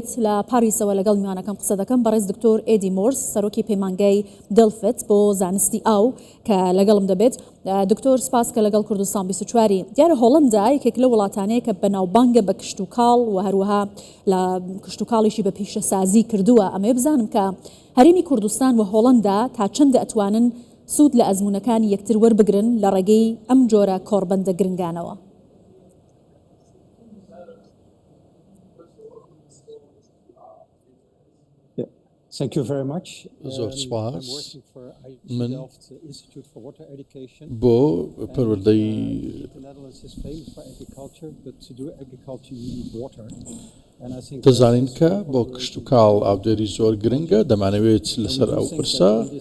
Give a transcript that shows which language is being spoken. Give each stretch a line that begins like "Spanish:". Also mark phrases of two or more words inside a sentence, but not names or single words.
Central Kurdish: لە پاریسەوە لەگەڵ میوانەکەم قسە دەکەم بەڕێز دکتۆر ئێدی مۆرس سەرۆکی پەیمانگای دڵفت بۆ زانستی ئاو کە لەگەڵم دەبێت دکتۆر سپاس کە لەگەڵ کوردستان 24 دیارە هۆڵندا یەکێک لە وڵاتانەیە کە بەناوبانگە بە کشت و کاڵ و هەروەها لە کشت و کاڵیشی بە پیشەسازی کردووە ئەمە بزانم کە هەرێمی کوردستان و هۆڵندا تا چەندە ئەتوانن سوود لە ئەزمونەکانی یەکتر وەربگرن لە ڕێگەی ئەم جۆرە کۆربەندە گرنگانەوە
English: Thank you very much.
Central Kurdish: زۆر سپاس من بۆ پەروەردەی دەزانین کە بۆ کشت و کاڵ ئاودێری زۆر گرنگە دەمانەوێت لەسەر ئەو پرسە